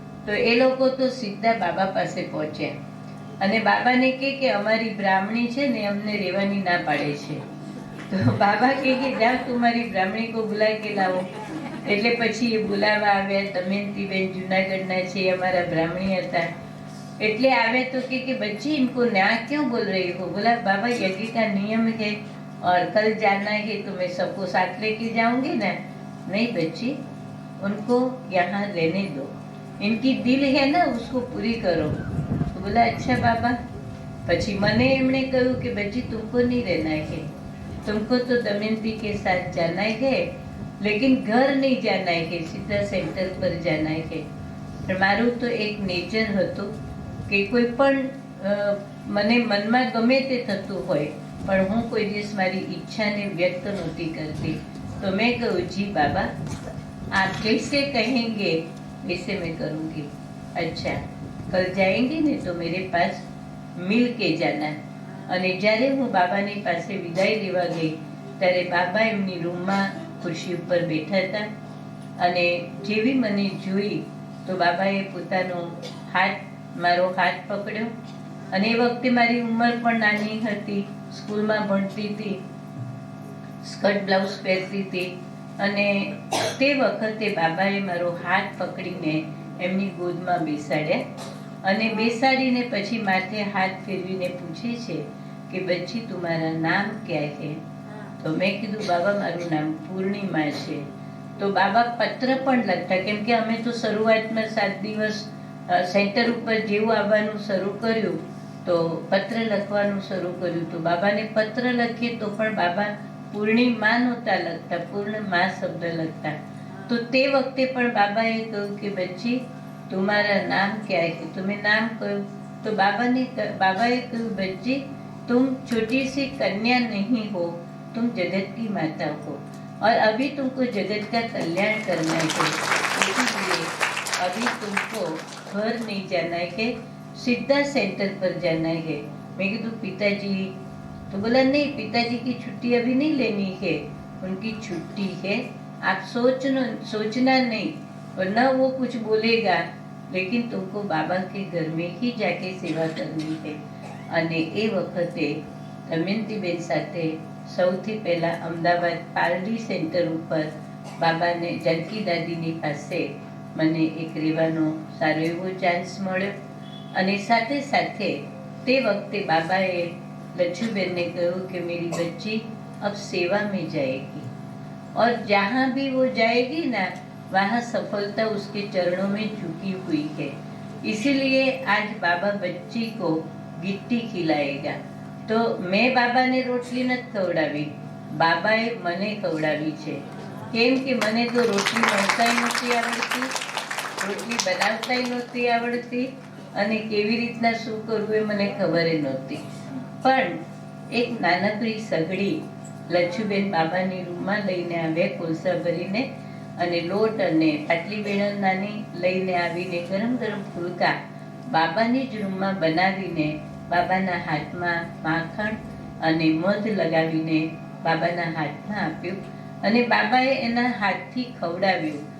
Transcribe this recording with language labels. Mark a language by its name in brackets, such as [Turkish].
[Gujarati] તો એ લોકો તો સીધા બાબા પાસે પહોંચ્યા અને બાબાને કે અમારી બ્રાહ્મણી છે ને અમને રહેવાની ના પાડે છે. તો બાબા કે જાઓ તમારી બ્રાહ્મણી કો બુલા કે લાવો. એટલે પછી એ બોલાવા આવ્યા. દમયંતીબેન જુનાગઢના છે, અમારા બ્રાહ્મણી હતા. એટલે આવે તો કે [Hindi] बच्ची इनको ना क्यों बोल रही हो? बोला बाबा यज्ञ का नियम है और कल जाना है तो मैं सबको साथ लेके जाऊंगी ना. नहीं बच्ची, उनको यहाँ रहने दो, इनकी दिल है ना उसको पूरी करो. तो बोला अच्छा बाबा. [Gujarati] પછી મને એમણે કહ્યું કે [Hindi] बच्ची तुमको नहीं रहना है, तुमको तो दमयंती के साथ जाना है, लेकिन घर नहीं जाना है, सीधा सेंटर पर जाना है. [Gujarati] પણ મારું તો એક નેચર હતું કે કોઈ પણ મને મનમાં ગમે તે થતું હોય પણ હું કોઈ દિવસ મારી ઈચ્છાને વ્યક્ત નહોતી કરતી. તો મેં કહ્યું જી બાબા, [Hindi] आप कैसे कहेंगे वैसे मैं करूँगी. अच्छा कल जाएंगे ने तो मेरे पास मिल के जाना. [Gujarati] અને જ્યારે હું બાબાની પાસે વિદાય લેવા ગઈ ત્યારે બાબા એમની રૂમમાં ખુરશી ઉપર બેઠા હતા અને જેવી મને જોઈ તો બાબાએ પોતાનો મારો હાથ પકડ્યો. અને એ વખતે મારી ઉંમર પણ નાની હતી, સ્કૂલમાં ભણતી હતી, સ્કર્ટ બ્લાઉઝ પહેરતી હતી. અને તે વખતે બાબાએ મારો હાથ પકડીને એમની ગોદમાં બેસાડ્યા અને બેસાડીને પછી માથે હાથ ફેરવીને પૂછે છે કે બચ્ચી તમારા નામ ક્યાં છે? તો મેં કીધું બાબા મારું નામ પૂર્ણિમા છે. તો બાબા પત્ર પણ લખતા, કેમ કે અમે તો શરૂઆતમાં 7 દિવસ સેન્ટર ઉપર જેવું આવવાનું શરૂ કર્યું તો પત્ર લખવાનું શરૂ કર્યું. તો બાબાને પત્ર લખીએ તો પણ બાબા પૂર્ણિમા નહોતા લખતા, પૂર્ણમા શબ્દ લખતા. તો તે વખતે પણ બાબાએ કહ્યું કે બચ્ચી તમારા નામ ક્યાં છે? તો મેં નામ કહ્યું તો બાબાએ કહ્યું બચ્ચી [Hindi] तुम छोटी सी कन्या नहीं हो, तुम जगत की माता हो और अभी तुमको जगत का कल्याण करना है, इसलिए अभी तुमको घर नहीं जाना है, सीधा सेंटर पर जाना है. मैं कहा पिताजी? तो बोला नहीं, पिताजी की छुट्टी अभी नहीं लेनी है, उनकी छुट्टी है, आप सोचना नहीं वरना वो कुछ बोलेगा, लेकिन तुमको बाबा के घर में ही जाके सेवा करनी है. [Gujarati] અને એ વખતે દમયંતીબેન સાથે સૌથી પહેલાં અમદાવાદ પારડી સેન્ટર ઉપર બાબાને જાનકી દાદીની પાસે મને એક રહેવાનો સારો એવો ચાન્સ મળ્યો. અને સાથે સાથે તે વખતે બાબાએ લચ્છુબેનને કહ્યું કે [Hindi] मेरी बच्ची अब सेवा में जाएगी और जहाँ भी वो जाएगी ना वहाँ सफलता उसके चरणों में झुकी हुई है, इसीलिए आज बाबा बच्ची को गिट्टी खिलाएगा. तो मैं [Gujarati] બાબાને રોટલી નથી ખવડાવી, બાબાએ મને ખવડાવી છે. કેમ કે મને તો રોટલી વણતાય નહોતી આવડતી, રોટલી બનાવતાય નહોતી આવડતી અને કેવી રીતના શું કરવું એ મને ખબર નહોતી. પણ એક નાનકડી સગડી લચ્છુબેન બાબાની રૂમમાં લઈને આવ્યા કોલસા ભરીને અને લોટ અને પાટલી વેણણ નાની લઈને આવીને ગરમ ગરમ ફુલકા બાબાની જ રૂમમાં બનાવીને બાબાના હાથમાં માખણ અને મધ લગાવીને બાબાના હાથમાં આપ્યું અને બાબાએ એના હાથથી ખવડાવ્યું.